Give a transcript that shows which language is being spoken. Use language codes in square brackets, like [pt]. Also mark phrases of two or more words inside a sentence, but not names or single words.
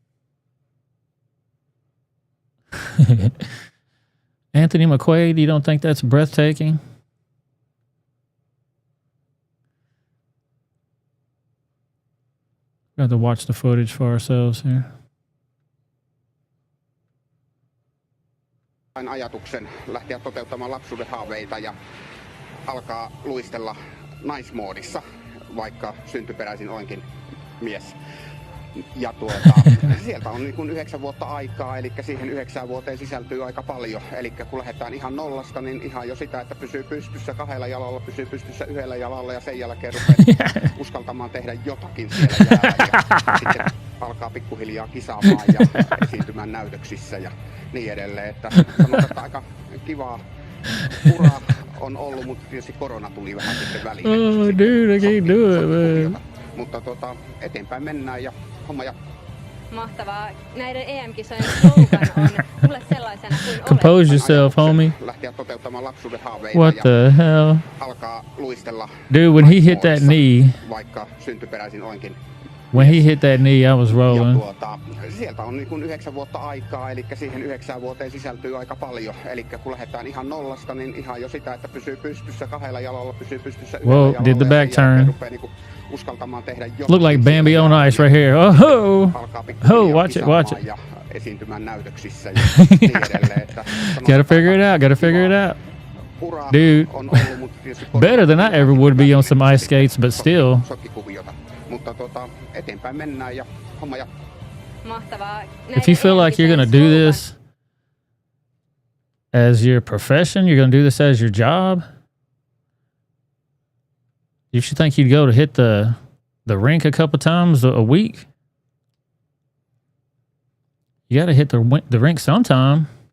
[en] Anthony McQuaid, you don't think that's breathtaking? We have to watch the footage for ourselves here. [fi] Ajatuksen lähteä toteuttamaan lapsuuden haaveita ja alkaa luistella naismoodissa, vaikka syntyperäisin olenkin mies. Ja sieltä on niin kuin 9 vuotta aikaa, eli siihen 9 vuoteen sisältyy aika paljon. Eli kun lähdetään ihan nollasta, niin ihan jo sitä, että pysyy pystyssä 2 jalalla, pysyy pystyssä 1 jalalla ja sen jälkeen rupeaa uskaltamaan tehdä jotakin siellä jäällä. Ja sitten alkaa pikkuhiljaa kisaamaan ja esiintymään näytöksissä ja niin edelleen. Että sanotaan, että aika kivaa uraa on ollut, mutta tietysti korona tuli vähän sitten väliin. [en] Oh dude, I can't do it, man. [fi] Mutta eteenpäin mennään ja homma ja Mahtavaa. Näiden EM-kisojen slogan on tule sellaisena kuin olet. [en] Compose yourself, homie. [fi] Lähteä toteuttamaan lapsuuden haaveita. [en] What the hell? [fi] Alkaa luistella. [en] Dude, when he hit that knee, [fi] vaikka syntyperäisin olenkin. [en] When he hit that knee, I was rolling. [fi] Ja sieltä on niin kuin 9 vuotta aikaa, eli siihen 9 vuoteen sisältyy aika paljon. Eli kun lähdetään ihan nollasta, niin ihan jo sitä, että pysyy pystyssä 2 jalalla, pysyy pystyssä 1 jalalla. [en] Whoa, did the back turn. [fi] Uskaltamaan tehdä jotakin. [en] Look like Bambi on ice right here. Oh, oh, watch it, watch it. [fi] Ja esiintymään näytöksissä ja niin edelleen. [en] Gotta figure it out, gotta figure it out. Dude, better than I ever would be on some ice skates, but still. [fi] Mutta eteenpäin mennään ja homma ja Mahtavaa. [en] If you feel like you're gonna do this as your profession, you're gonna do this as your job, you should think you'd go to hit the rink a couple times a week. You got to hit the rink sometime.